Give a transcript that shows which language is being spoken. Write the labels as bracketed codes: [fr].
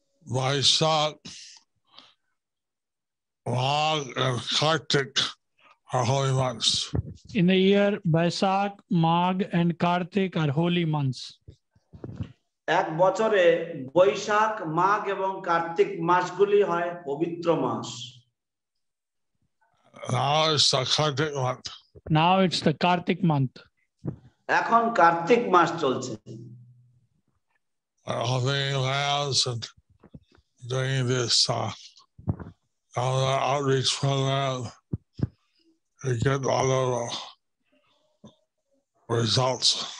[en] Vaishak, Magh, and Kartik are holy months. In the year Baisak, Magh, and Kartik are holy months. [bn] এক বছরে বৈশাখ, মাঘ এবং কার্তিক মাসগুলি হয় পবিত্র মাস। [en] Now it's the Kartik month. Now it's the Kartik month. [bn] এখন কার্তিক মাস চলছে। [en] Opening lands and doing this outreach program, we get a lot of results.